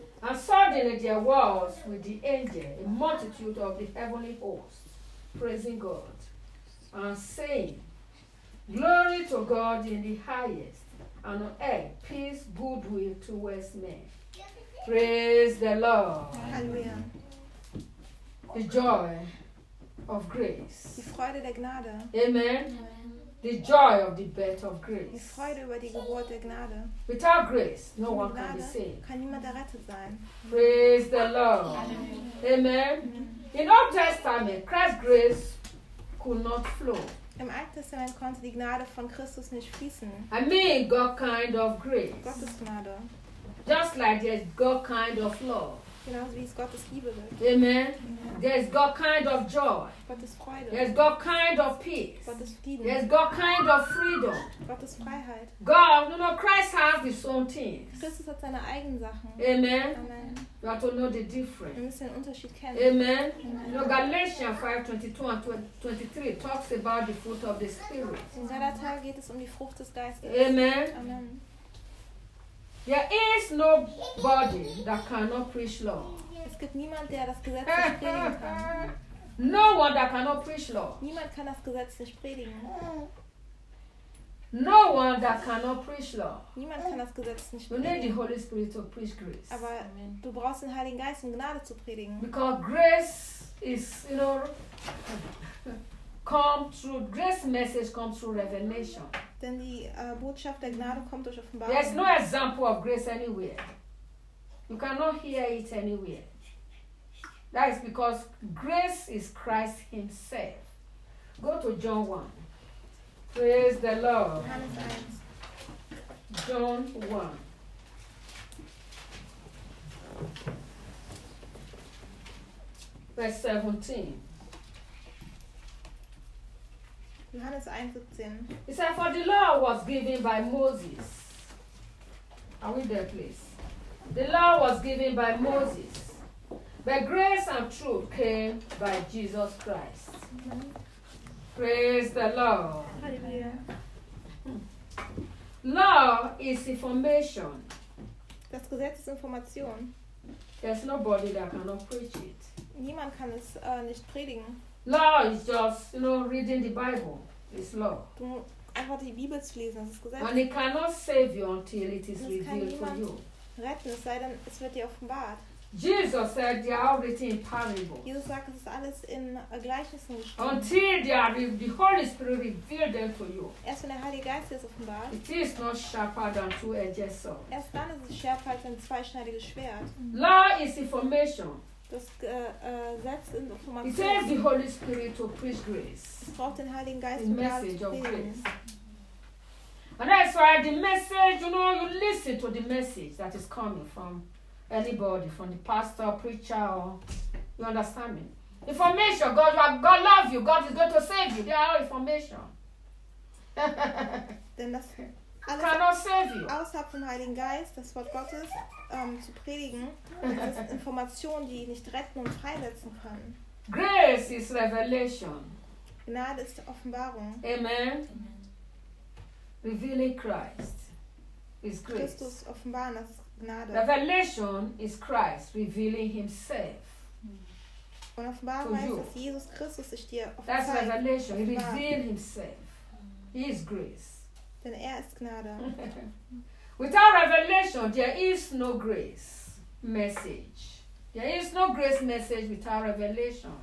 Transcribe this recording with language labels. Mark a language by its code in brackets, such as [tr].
[en] And suddenly there was with the angel a multitude of the heavenly hosts, praising God, and saying, Glory to God in the highest, and on earth peace, goodwill towards men. Praise the Lord. Hallelujah. The joy of grace. [de] Die Freude der Gnade. [en] Amen. Amen. The joy of the birth of grace. [de] Die Freude über die Geburt der Gnade. [en] Without grace, no [de] Gnade [en] one can be saved. [de] Kann niemand errettet sein. [en] Praise the Lord. Hallelujah. Amen. Amen. In Old Testament, Christ's grace could not flow. [de] Im Alten Testament konnte die Gnade von Christus nicht fließen. [en] I mean God kind of grace. [de] Gottes Gnade. [en] Just like there's God kind of love. [de] Genauso wie es Gottes Liebe gibt. [en] Amen. Amen. There's God kind of joy. [de] Gottes Freude. [en] There's God kind of peace. [de] Gottes Frieden. [en] There's God kind of freedom. [de] Gottes Freiheit. [en] God, no, Christ has his own things. [de] Christus hat seine eigenen Sachen. [en] Amen. Amen. You have to know the difference. [de] Wir müssen den Unterschied kennen. [en] Amen. Amen. You know, Galatians 5:22-23 talks about the fruit of the Spirit. [de] In Galater geht es um die Frucht des Geistes. [en] Amen. Amen. There is nobody that cannot preach law. [de] Es gibt niemand, der das Gesetz nicht predigen kann. [en] No one that cannot preach law. [de] Niemand kann das Gesetz nicht predigen. [en] No one that cannot preach law. [de] Niemand kann das Gesetz nicht predigen. [en] You need the Holy Spirit to preach grace. [de] Aber Amen. Du brauchst den Heiligen Geist, um Gnade zu predigen. [en] Because grace is, you know, come through grace message comes through revelation. [de] Denn die Botschaft der Gnade kommt durch Offenbarung. [en] There's no example of grace anywhere. You cannot hear it anywhere. That is because grace is Christ himself. Go to John 1. Praise the Lord. John 1. Verse 17. [de] Johannes 1:17. [en] He said, for the law was given by Moses. Are we there, please? The law was given by Moses. But grace and truth came by Jesus Christ. Mm-hmm. Praise the Lord. Hallelujah. Law is information. [de] Das Gesetz ist Information. [en] There's nobody that cannot preach it. [de] Niemand kann es nicht predigen. [en] Law is just, you know, reading the Bible. It's law. [de] Du musst einfach die Bibel zu lesen, das ist Gesetz. [en] And it cannot save you until it is revealed to you. [de] Retten, es sei denn, es wird dir offenbart. [en] Jesus said they are written in parables. [de] Jesus sagt, es ist alles in Gleichnissen geschrieben. [en] Until the Holy Spirit revealed them to you. [de] Erst wenn der Heilige Geist es offenbart. [en] It is not sharper than two-edged sword. [de] Erst dann ist es schärfer als ein zweischneidiges Schwert. [en] Law is information. [de] Das Gesetz in Information. [en] It says the Holy Spirit to preach grace. [de] Es braucht den Heiligen Geist, um Gnade zu predigen. [en] And that's why the message, you know, you listen to the message that is coming from anybody, from the pastor, preacher, or, you understand me? Information, God, God loves you, God is going to save you. They are all information. Then [de] das alles [en] cannot save you. [de] Außerhalb vom Heiligen Geist, das Wort Gottes, zu predigen, das ist Information, die nicht retten und freisetzen kann. [en] Grace is revelation. [de] Gnade ist Offenbarung. [en] Amen. Amen. Revealing Christ is grace. [de] Christus offenbaren, das ist Gnade. [en] Revelation is Christ revealing himself. [de] Und Offenbarung heißt, dass Jesus Christus sich dir offenbart. [en] That's revelation. He revealed himself. He is grace. [de] Denn ist Gnade. [en] Without revelation, there is no grace message. There is no grace message without revelation.